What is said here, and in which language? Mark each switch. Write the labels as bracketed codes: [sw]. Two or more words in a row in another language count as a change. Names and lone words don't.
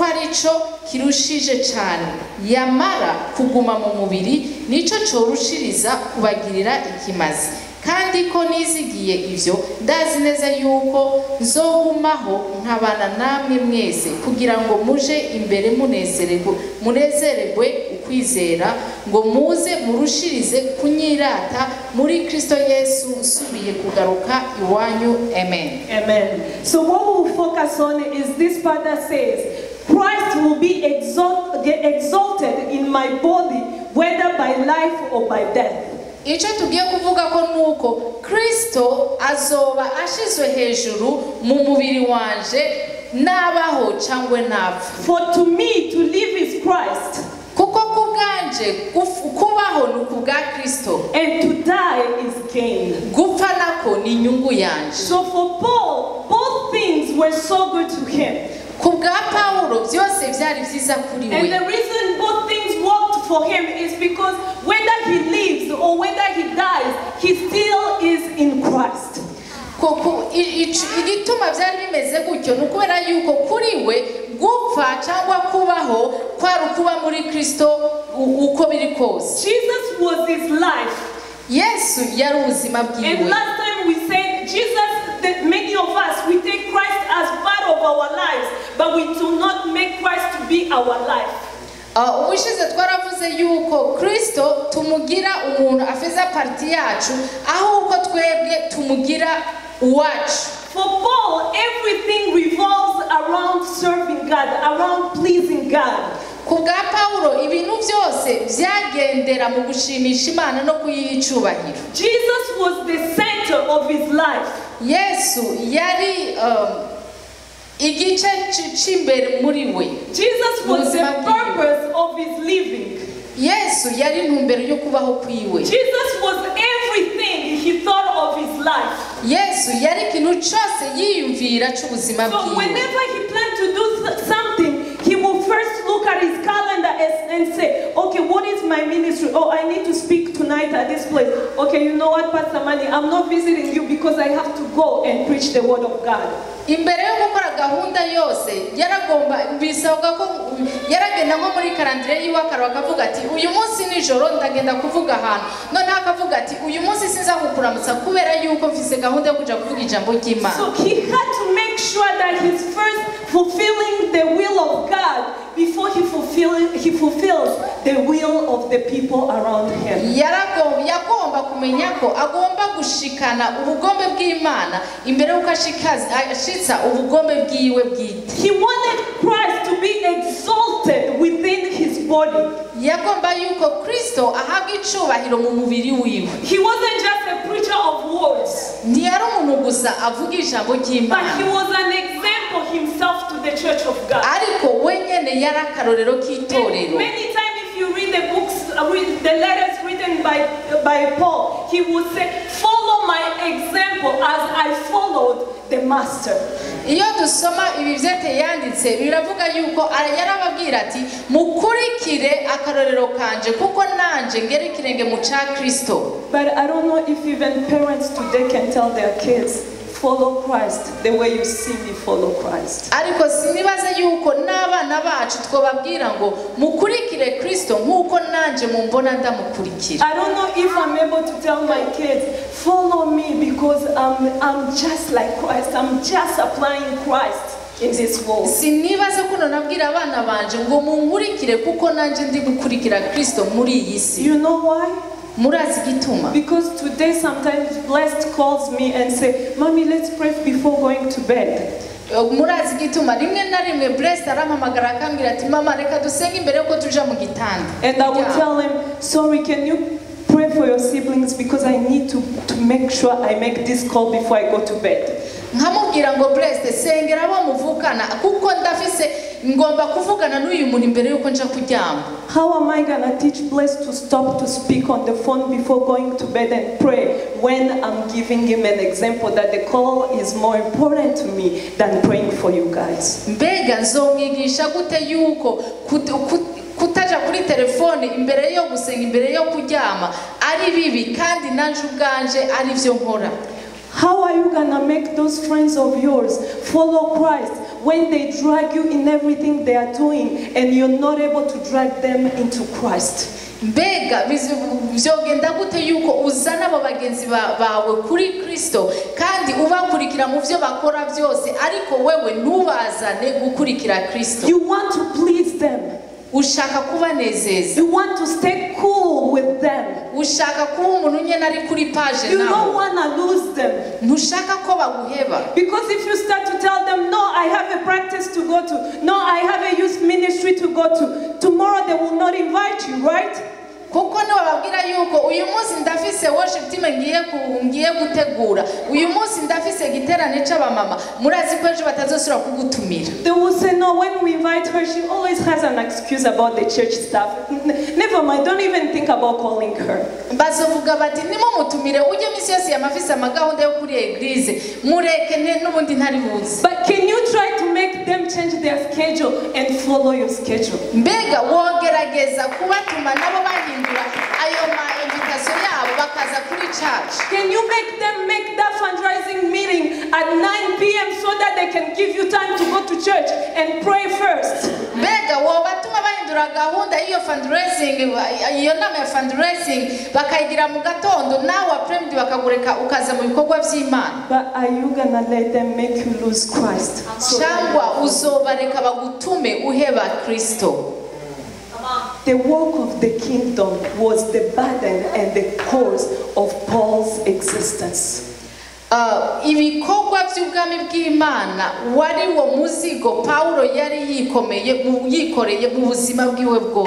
[rn] arico kirushije cyane yamara kuguma mu mubiri nico corushiriza kubagirira ikimazi kandi ko nizigiye ivyo ndazi neza yuko nzogumaho nkabana namwe mwese kugira ngo muje imbere munezererwe ukwizera ngo muze murushirize kunyirata muri Kristo Yesu nsubiye kugaruka iwanyu amen. Amen. [en] So what we'll focus on is this part that says Christ will be exalted in my body whether by life or by death. [rn] Icyo tugiye kuvuga ko nuko Kristo azoba ashizwe hejuru mu mubiri wanje nabaho cyangwa napfa. [en] For to me to live is Christ. [rn] Kuko kubwanje kubaho nukubwa Kristo. [en] And to die is gain. [rn] Gupfa nako ni nyungu yanje. [en] So for Paul, both things were so good to him. [rn] Kubwa Paulo byose byari byiza kuri we. [en] And the reason both things worked for him is because whether he lives or whether he dies, he still is in Christ. [rn] Igituma byari bimeze gutyo nukubera yuko kuri we gupfa cyangwa kubaho kwari kuba muri Kristo uko biri kose. [en] Jesus was his life. [rn] Yesu yari ubuzima bwiwe. [en] And last time we said Jesus, that many of us we take Christ as part of our lives, but we do not make Christ to be our life. [rn] Ubushize twaravuze yuko Kristo tumugira umuntu afeza parti yacu ahubwo twebwe tumugira uwacu. [en] For Paul, everything revolves around serving God, around pleasing God. [rn] Kubwa Paulo ibintu byose byagendera mu gushimisha Imana no kuyicubahira. [en] Jesus was the center of his life. [rn] Yesu yari igice cy'imbere muri we. [en] Jesus was the purpose of his living. [rn] Yesu yari intumbero yo kubaho kwiwe. [en] Jesus was everything he thought of his life. [rn] Yesu yari ikintu cyose yiyumvira cy'ubuzima bwiwe. [en] So whenever he planned to do something, he will first look at his calendar and say, okay, what is my ministry? Oh, I need to speak tonight at this place. Okay, you know what, Pastor Mani, I'm not visiting you because I have to go and preach the word of God. [rn] Imbere yo gukora gahunda yose yaragomba bisabwa ko yaragenda nko muri calendar yiwe akavuga ati uyu munsi nijoro ndagenda kuvuga ahantu none akavuga ati uyu munsi sinza kukuramutsa kubera yuko mfise gahunda yo kuja kuvuga ijambo ry'Imana. [en] So he had to make sure that he's first fulfilling the will of God before he fulfills the will of the people around him. [rn] Yagomba kumenya ko agomba gushikana ubugombe bw'Imana imbere uko ashitsa ubugombe bwiwe bwite. [en] He wanted Christ to be exalted within his body. [rn] Yagomba yuko Kristo ahabwa icubahiro mu mubiri wiwe. [en] He wasn't just a preacher of words. [rn] Ntiyari umuntu gusa avuga ijambo ry'Imana. [en] But he was an example himself to the church of God. [rn] Ariko wenyene yari akarorero k'itorero. [en] Many times if you read the books, read the letters written by Paul, he would say, follow my example as I followed the master. [rn] Iyo dusoma ibi vyete yanditse biravuga yuko yarababwira ati mukurikire akarorero kanje kuko nanje ngere ikirenge mu ca Kristo. [en] But I don't know if even parents today can tell their kids, follow Christ the way you see me follow Christ. [rn] Ariko sinibaza yuko n'abana bacu twobabwira ngo mukurikire Kristo nkuko nanje mumbona ndamukurikira. [en] I don't know if I'm able to tell my kids, follow me because I'm just like Christ. I'm just applying Christ in this world. [rn] Sinibaza ko nabwira abana banje ngo munkurikire kuko nanje ndi gukurikira Kristo muri iyi si. [en] You know why? [rn] Murazi gituma. [en] Because today sometimes Blessed calls me and say, Mommy, let's pray before going to bed. [rn] Murazi gituma rimwe na rimwe Blessed arampamagara akambwira ati mama reka dusenge imbere yuko tuja mu gitanda. [en] And I will tell him, sorry, can you pray for your siblings because I need to make sure I make this call before I go to bed. [rn] nkamubwira ngo Blessed sengera abo muvukana kuko ndafise ngomba kuvugana n'uyu muntu imbere yuko nja kuryama. [en] How am I going to teach Blessed to stop to speak on the phone before going to bed and pray when I'm giving him an example that the call is more important to me than praying for you guys? [rn] Mbega nzomwigisha gute yuko kutaja kuri telefone imbere yo gusenga imbere yo kuryama ari bibi kandi nanje ubwanje ari byo nkora? [en] How are you going to make those friends of yours follow Christ when they drag you in everything they are doing and you're not able to drag them into Christ? [rn] Mbega bizogenda gute yuko uzana abo bagenzi bawe kuri Kristo kandi ubakurikira mu byo bakora byose ariko wewe ntubazane gukurikira Kristo? [en] You want to please them. [rn] Ushaka kubanezeza. [en] You want to stay cool with them. [rn] Ushaka kuba umuntu nyene ari kuri page nawe. [en] You don't want to lose them. [rn] Ntushaka ko baguheba. [en] Because if you start to tell them, no, I have a practice to go to, no, I have a youth ministry to go to, tomorrow they will not invite you, right? [rn] Kuko niwe babwira yuko uyu munsi ndafise [en] worship team [rn] ngiye gutegura, uyu munsi ndafise giterane c'abamama, murazi ko ejo batazosura kugutumira. [en] They will say no. When we invite her, she always has an excuse about the church stuff. Never mind, don't even think about calling her. [rn] Bazovuga bati nimo mutumire uje misi yose yamafise amagahunda yo kuri eglise mureke n'ubundi ntari buzi. [en] But can you try to make them change their schedule and follow your schedule? [rn] Mbega wogerageza kubatuma nabo bahindura ayo ma invitation yabo bakaza kuri church? [en] Can you make them make that fundraising meeting at 9 p.m. so that they can give you time to go to church and pray first? [rn] Mbega wobatuma bahindura gahunda iyo fundraising, iyo nama ya fundraising bakayigira mu gatondo nawe apremdi bakagureka ukaza mu bikorwa by'Imana? [en] But are you gonna let them make you lose Christ? [rn] Cyangwa uzobareka bagutume uheba Kristo? [en] The work of the kingdom was the burden and the cause of Paul's existence. [rn] Ibikorwa by'ubwami bw'Imana wari wo muzigo Paulo yari yikoreye mu buzima bwiwe bwose.